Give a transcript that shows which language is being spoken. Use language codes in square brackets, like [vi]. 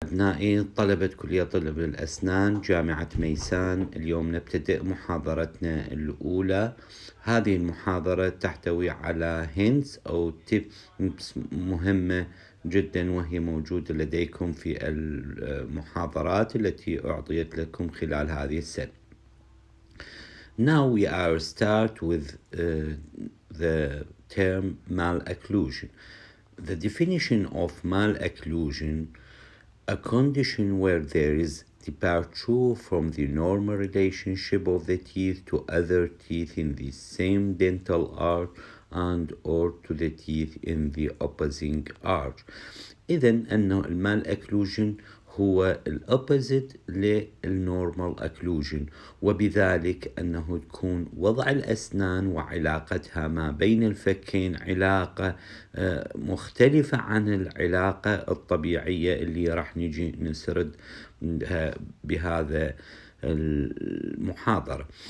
[ar] أبنائي طلبة كلية طب الأسنان جامعة ميسان، اليوم نبتدئ محاضرتنا الأولى. هذه المحاضرة تحتوي على hints أو tips مهمة جدا، وهي موجودة لديكم في المحاضرات التي أعطيت لكم خلال هذه السنة. [en] Now we are start with the term malocclusion. The definition of malocclusion: a condition where there is departure from the normal relationship of the teeth to other teeth in the same dental arch and or to the teeth in the opposing arch. [ar] إذن أنه المال هو [en] الأوبوزيت للنورمال أكلوجن، [ar] وبذلك أنه تكون وضع الأسنان وعلاقتها ما بين الفكين علاقة مختلفة عن العلاقة الطبيعية اللي راح نجي نسرد بهذا المحاضرة.